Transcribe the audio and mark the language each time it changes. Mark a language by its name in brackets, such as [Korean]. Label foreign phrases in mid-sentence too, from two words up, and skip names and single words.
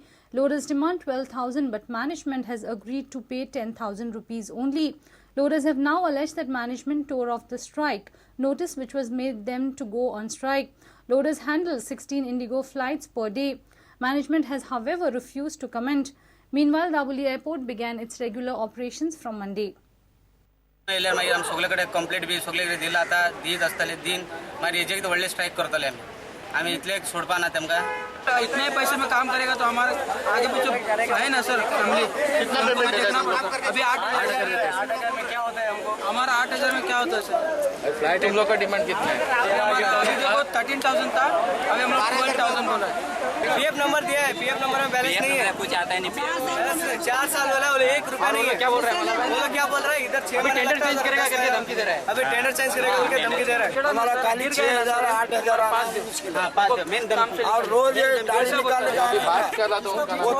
[English] Loaders demand 12,000 but management has agreed to pay 10,000 rupees only. Loaders have now alleged that management tore off the strike notice which was made them to go on strike. Loaders handle 16 Indigo flights per day. Management has however refused to comment. Meanwhile, Daboli Airport began its regular operations from Monday. [Konkani] इल्ल्यार मागीर आमी सगळे कंप्लीट बी सगळे दिला आता दीत आसतले दिन मागीर हेजे व्हडले स्ट्राइक करतले आमी इतले सोडपा ना तेमकां [Hindi] इतने पैसे में काम करेगा तो हमारे आगे पीछे है ना सर फैमिली कितना पेमेंट देखना अभी 8,000 में क्या होता है हमको हमारा 8,000 में क्या होता है सर फ्लाइट हम लोग का डिमांड कितना है 13,000 था अभी हम लोग 12,000 बोला है पीएफ नंबर दिया है पीएफ नंबर में बैलेंस नहीं है कुछ आता है नहीं 4 साल वाला बोले 1 रुपया नहीं है क्या बोल रहा है बोला क्या बोल रहा है इधर 6 महीने टेंडर चेंज करेगा करके धमकी दे रहा है अभी टेंडर चेंज करेगा करके धमकी दे रहा है हमारा खाली 6,000 8,000 5 दिन मुश्किल है 5 दिन मेन धमकी और रोज ये गाड़ी निकालने का बात कर रहा तो